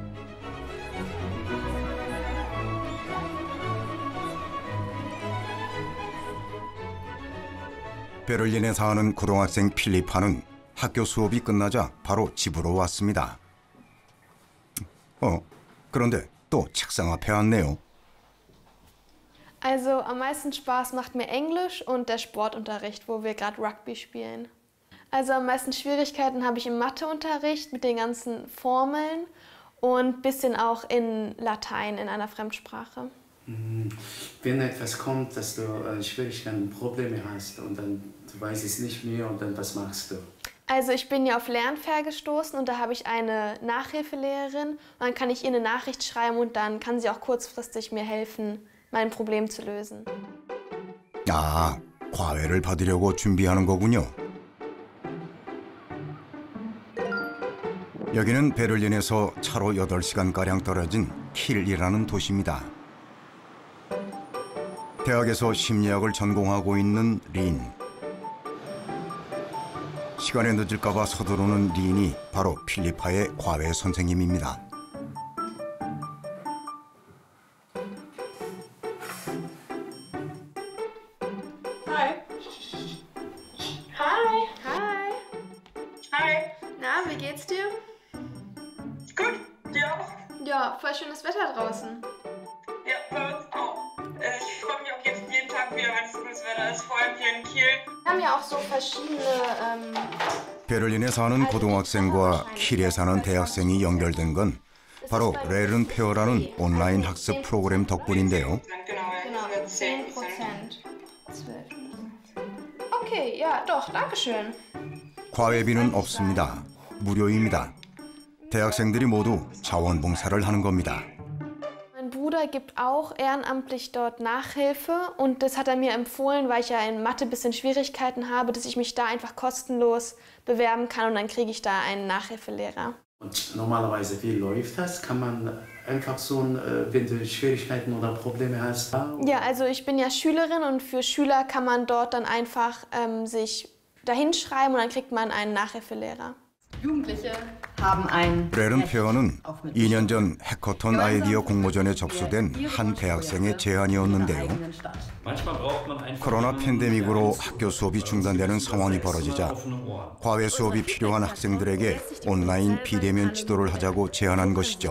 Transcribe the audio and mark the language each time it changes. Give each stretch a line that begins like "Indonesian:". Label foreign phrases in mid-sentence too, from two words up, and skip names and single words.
Korean: 베를린에 사는 고등학생 필리파는 학교 수업이 끝나자 바로 집으로 왔습니다. 그런데 또 책상 앞에 왔네요.
German: Also am meisten Spaß macht mir Englisch und der Sportunterricht, wo wir gerade Rugby spielen. Also am meisten Schwierigkeiten habe ich im Matheunterricht mit den ganzen Formeln und ein bisschen auch in Latein, in einer Fremdsprache. Wenn etwas kommt, dass du Schwierigkeiten, Probleme hast und dann du weißt es nicht mehr und dann was machst du? Also ich bin ja auf Lernfair gestoßen und da habe ich eine Nachhilfelehrerin und dann kann ich ihr eine Nachricht schreiben und dann kann sie auch kurzfristig mir helfen, mein Problem zu lösen.
Korean: 과외를 받으려고 준비하는 거군요. 여기는 베를린에서 차로 8시간가량 떨어진 킬이라는 도시입니다. 대학에서 심리학을 전공하고 있는 린. 시간에 늦을까 봐 서두르는 린이 바로 필리파의 과외 선생님입니다.
German: Na, wie geht's dir? Gut, dir auch? Ja, voll schönes Wetter draußen. Ja, bei uns auch. Ich freue mich auch jetzt jeden Tag wieder, wenn es gutes Wetter ist, vor allem hier in Kiel. Wir haben ja auch so verschiedene...
Korean: 베를린에 사는 고등학생과 킬에 사는 대학생이 연결된 건 바로 레른 페어라는 온라인 학습 프로그램 덕분인데요.
German: Genau, 10%. Okay, ja, doch, danke schön.
Korean: 과외비는 없습니다. 무료입니다. 대학생들이 모두 자원봉사를 하는 겁니다.
German: Mein Bruder gibt auch ehrenamtlich dort Nachhilfe und das hat er mir empfohlen, weil ich ja in Mathe ein bisschen Schwierigkeiten habe, dass ich mich da einfach kostenlos bewerben kann und dann kriege ich da einen Nachhilfelehrer. Und normalerweise, wie läuft das? Kann man einfach so, wenn du Schwierigkeiten oder Probleme hast? Ja, also ich bin ja Schülerin und für Schüler kann man dort dann einfach sich dahin schreiben und dann kriegt man einen Nachhilfelehrer. Jugendliche haben ein
Korean: 레른 페어는 2년 전 해커톤 아이디어 공모전에 접수된 한 대학생의 제안이었는데요. 코로나 팬데믹으로 학교 수업이 중단되는 상황이 벌어지자 과외 수업이 필요한 학생들에게 온라인 비대면 지도를 하자고 제안한 것이죠.